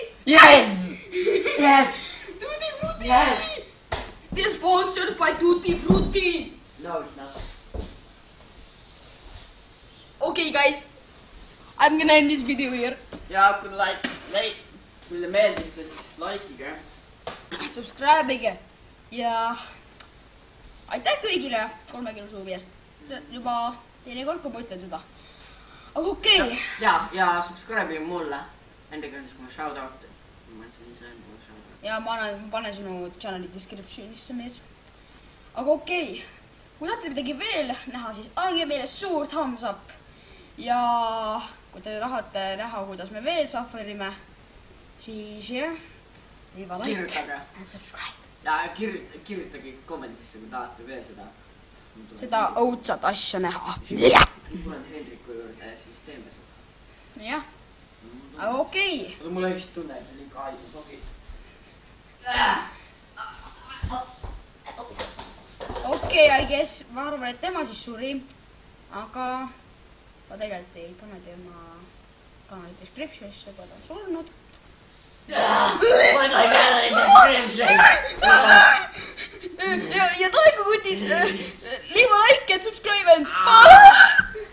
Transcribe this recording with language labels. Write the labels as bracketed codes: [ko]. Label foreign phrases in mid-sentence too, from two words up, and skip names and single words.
[en] Yes! Yes! Tutti Frutti! Yes! They're sponsored by Tutti Frutti! No, it's not. Okay guys, I'm gonna end this video here. [et] Ja kun kuule meeldis see, siis likeige. Subscribe'ige ja aitäh kõigile 3 kilo suuvi eest. Juba teine kord, kui ma ütlen seda. Aga okei. Ja subscribe'ige mulle. Endega on siis mulle shoutout. Ma mõtlesin ise endale shoutout. Ja ma panen sinu [en] channeli descriptionisse [et] mees. Aga okei. Kui tahate midagi veel näha, siis andke meile suur [en] thumbs up. [et] Ja kui te tahate näha, kuidas me veel sufferime, siis jah, [en] leave a like [et] Kirjutage. [en] and subscribe. [et] Ja kirjutage kommentisse, kui tahate veel Seda õudsat asja näha. Tulen Hendriku juurde ja siis teeme seda. Jah, aga okei. Aga mul vist tunne, et see on ikka aidu sobi. Okei, [en] I guess, [et] ma arvan, et tema siis suri, aga ma tegelikult ei pane tema kanali descriptionisse, kui ta on surnud. Ja toetage kutid, [en] leave a like and subscribe and